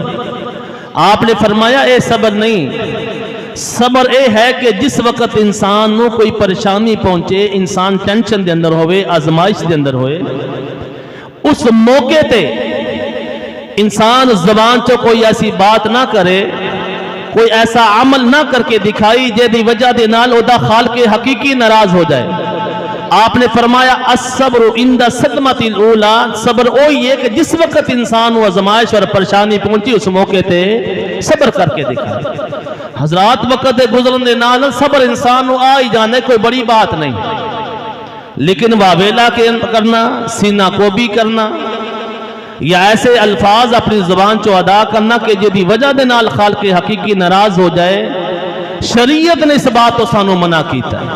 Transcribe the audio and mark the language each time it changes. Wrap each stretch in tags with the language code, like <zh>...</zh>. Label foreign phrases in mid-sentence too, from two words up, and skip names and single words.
<pa>آپ نے فرمایا اے صبر نہیں، صبر اے ہے کہ جس وقت انسان نو کوئی پریشانی پہنچے، انسان ٹینشن دے اندر ہوئے، آزمائش دے اندر ہوئے، اس موقع تے انسان زبان چو کوئی ایسی بات نہ کرے، کوئی ایسا عمل نہ کر کے دکھائی جے دی وجہ دے نال او دا خالق حقیقی ناراض ہو جائے۔</pa> <ur>آپ نے فرمایا</ur> <ar>الصبر عند الصدمۃ الاولی،</ar> <ur>صبر وہی ہے کہ جس وقت انسان وہ آزمائش اور پریشانی پہنچی اس موقع تے صبر کر کے دکھائے۔</ur> <pa>حضرات وقت گزرن دے نال صبر انسان نو آ ہی جانے کوئی بڑی بات نہیں، لیکن واویلا کے کرنا، سینہ کو بھی کرنا، یا ایسے الفاظ اپنی زبان چو ادا کرنا کہ جدی وجہ دے نال خالق حقیقی ناراض ہو جائے، شریعت نے اس بات تو سانو منع کیتا ہے۔</pa>